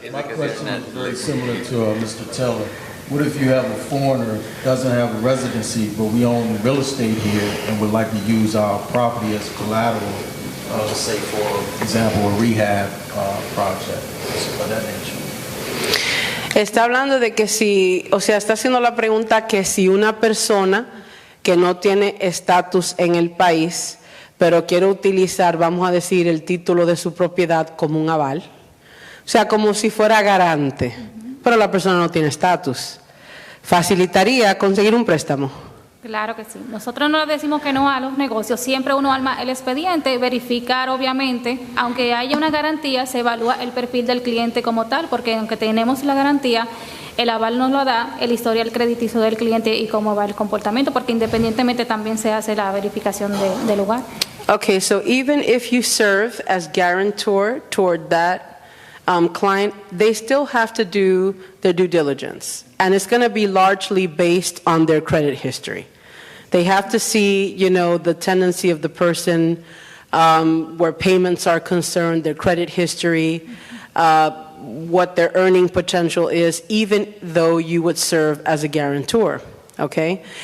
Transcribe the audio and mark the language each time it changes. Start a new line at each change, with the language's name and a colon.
English: My question is very similar to Mr. Teller. What if you have a foreigner doesn't have a residency, but we own real estate here and would like to use our property as collateral, let's say for example, a rehab project of that nature?
Spanish: Está hablando de que está haciendo la pregunta que si una persona que no tiene estatus en el país, pero quiere utilizar, vamos a decir, el título de su propiedad como un aval, o sea, como si fuera garante, pero la persona no tiene estatus, facilitaría conseguir un préstamo. Claro que sí. Nosotros no le decimos que no a los negocios. Siempre uno arma el expediente, verificar obviamente, aunque haya una garantía, se evalúa el perfil del cliente como tal, porque aunque tenemos la garantía, el aval nos lo da el historial crediticio del cliente y cómo va el comportamiento, porque independientemente también se hace la verificación del lugar.
English: Okay, so even if you serve as guarantor toward that client, they still have to do their due diligence, and it's going to be largely based on their credit history. They have to see, you know, the tendency of the person, where payments are concerned, their credit history, what their earning potential is, even though you would serve as a guarantor, okay?